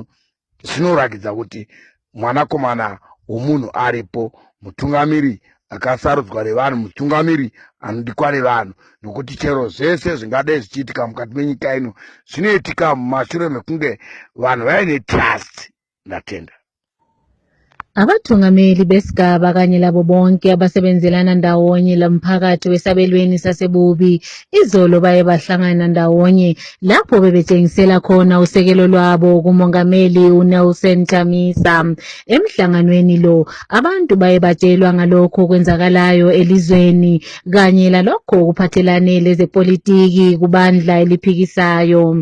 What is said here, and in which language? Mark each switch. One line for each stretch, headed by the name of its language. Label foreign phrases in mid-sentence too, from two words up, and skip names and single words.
Shona: Zvinorakidza kuti mwanakomana womunhu aripo, mutungamiri akasarudzwa nevanhu, mutungamiri anodikwa nevanhu, nokuti chero zvese zvingadai zvichiitika mukati menyika ino zvinoitika mumashure mekunge vanhu vaine trust. Ndatenda.
North Ndebele: Abathungameli besigaba kanye labo bonke abasebenzelana ndawonye lomphakathi wesabelweni saseBubi izolo baye bahlangana ndawonye lapho bebetshengisela khona usekelo lwabo kumongameli uNelson Chamisa. Emhlanganweni lo abantu baye batshelwa ngalokho kwenzakalayo elizweni kanye lalokho kuphathelane lezepolitiki kubandla eliphikisayo.